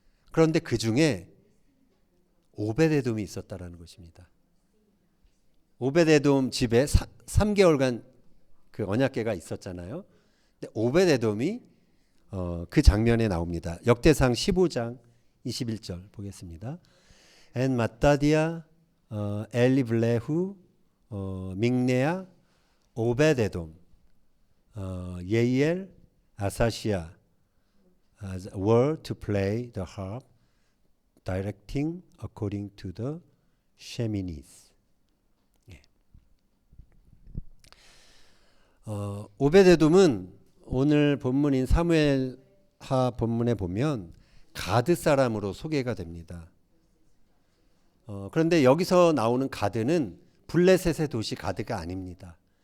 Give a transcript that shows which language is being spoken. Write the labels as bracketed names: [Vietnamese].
[Korean] 그런데 그 중에 오벳에돔이 있었다라는 것입니다. 오벳에돔 집에 3개월간 그 언약궤가 있었잖아요. 근데 오벳에돔이 그 장면에 나옵니다. 역대상 15장 21절 보겠습니다. [English] And 마따디아 엘리블레후 믹네아 오벳에돔 예이엘 아사시아 were to play the harp directing according to the Sheminis. [Korean] 오벳에돔은 오늘 본문인 사무엘하 본문에 보면 가드 사람으로 소개가 됩니다. 그런데 여기서 나오는 가드는 블레셋의 도시 가드가 아닙니다.